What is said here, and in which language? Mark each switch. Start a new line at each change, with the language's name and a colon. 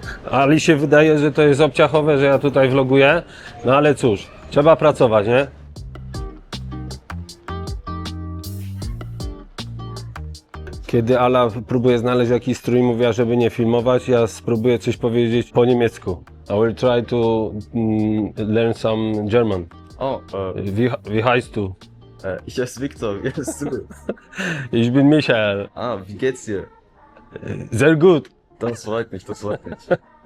Polish: Ali się wydaje, że to jest obciachowe, że ja tutaj vloguję, no ale cóż, trzeba pracować, nie? Kiedy Ala próbuje znaleźć jakiś strój, mówiła, żeby nie filmować, ja spróbuję coś powiedzieć po niemiecku.
English: I will try to learn some German. Oh,
German: Wie heißt du? ich heiße Viktor, wie heißt du? Ich bin Michael. Wie geht's dir? Sehr gut. Das freut mich, das freut mich.